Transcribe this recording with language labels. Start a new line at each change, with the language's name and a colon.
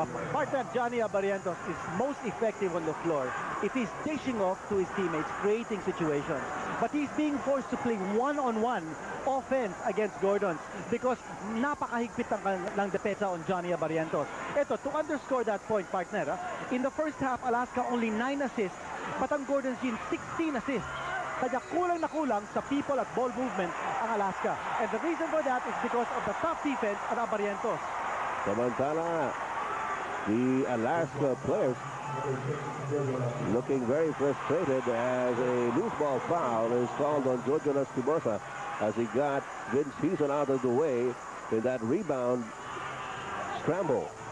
English: Partner Johnny Abarientos is most effective on the floor if he's dishing off to his teammates, creating situations. But he's being forced to play one-on-one offense against Gordon's because
Filipino: napakahigpit ng depensa
English: on Johnny Abarientos. Ito, to underscore that point, partner, in the first half, Alaska only 9 assists, but ang Gordon's Gin 16 assists.
Filipino: Kaya kulang na kulang sa people at ball movement ang Alaska.
English: And the reason for that is because of the tough defense of Abarientos. Samantala, the Alaska players looking very frustrated as a loose ball foul is called on Georgia Lastimosa as he got Vince Heason out of the way in that rebound scramble.